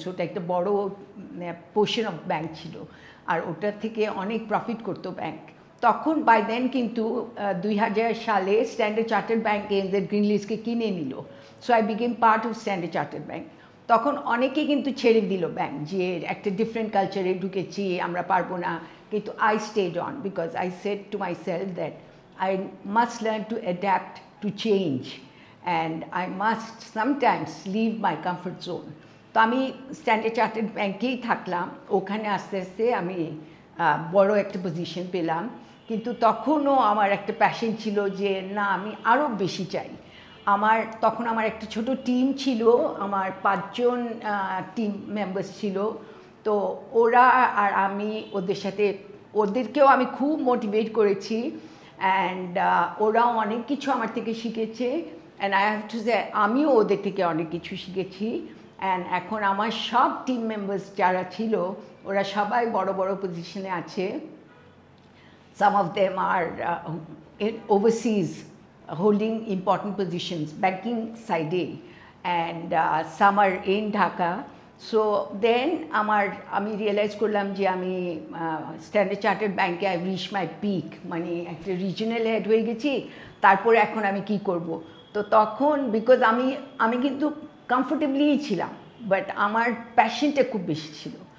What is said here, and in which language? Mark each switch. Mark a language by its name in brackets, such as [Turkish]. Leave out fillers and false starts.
[Bangla] So ওটা একটা বড় পোর্শন অফ ব্যাংক ছিল, আর ওটার থেকে অনেক প্রফিট করতো ব্যাংক। তখন বাই দেন কিন্তু 2000 সালে স্ট্যান্ডার্ড চার্টার্ড ব্যাংক ANZ গ্রিনলিজকে কিনে নিল। [English] So I became part of Standard Chartered Bank. [Bangla] তখন অনেকে কিন্তু ছেড়ে দিল ব্যাংক, যে একটা ডিফারেন্ট কালচারে ঢুকেছি, আমরা পারবো না। [English] কিন্তু I stayed on, because I said to myself that I must learn to adapt to change, and I must sometimes leave my comfort zone. [Bangla] তো আমি স্ট্যান্ডার্ড চার্টার্ড ব্যাংকেই থাকলাম। ওখানে আস্তে আস্তে আমি বড় একটা পজিশন পেলাম। কিন্তু তখনও আমার একটা প্যাশন ছিল যে না, আমি আরও বেশি চাই, তখন আমার একটা ছোট টিম ছিল, আমার 5 জন টিম মেম্বার্স ছিল। তো ওরা আর আমি ওদেরকেও আমি খুব মোটিভেট করেছি, অ্যান্ড ওরাও অনেক কিছু আমার থেকে শিখেছে, [English] and I have to say [Bangla] আমিও ওদের থেকে অনেক কিছু শিখেছি। অ্যান্ড এখন আমার সব টিম মেম্বার্স যারা ছিল ওরা সবাই বড় বড় পজিশনে আছে। [English] Some of them are overseas, holding important positions, banking side, and some are in Dhaka. [Bangla] So then আমি রিয়েলাইজ করলাম যে আমি স্ট্যান্ডার্ড চার্টার্ড ব্যাংকে [English] I reach my peak, [Bangla] মানে একটা রিজনাল হেড হয়ে গেছি। তারপরে এখন আমি কি করব? তো তখন বিকজ আমি কিন্তু কমফোর্টেবলিই ছিলাম, বাট আমার প্যাশনটা খুব বেশি ছিল।